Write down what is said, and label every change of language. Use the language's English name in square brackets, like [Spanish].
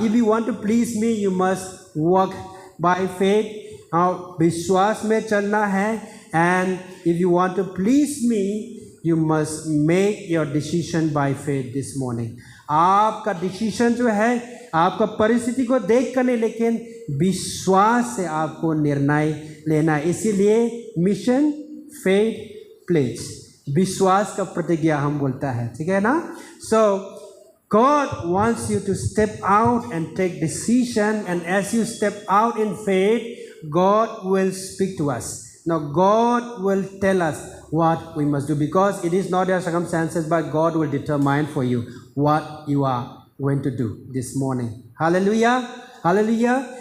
[English] If you want to please me, you must walk by faith. [Hindi] विश्वास में चलना है. [English] and if you want to please me, you must make your decision by faith this morning. [Hindi] आपका decision जो है आपका परिस्थिति को देख कर नहीं, लेकिन विश्वास से आपको निर्णय लेना है. इसीलिए मिशन फेथ प्लेज, विश्वास का प्रतिज्ञा हम बोलता है. ठीक है ना. [English] So God wants you to step out and take decision, and as you step out in faith God will speak to us. Now God will tell us what we must do, because it is not your circumstances but God will determine for you what you are going to do this morning. Hallelujah. Hallelujah.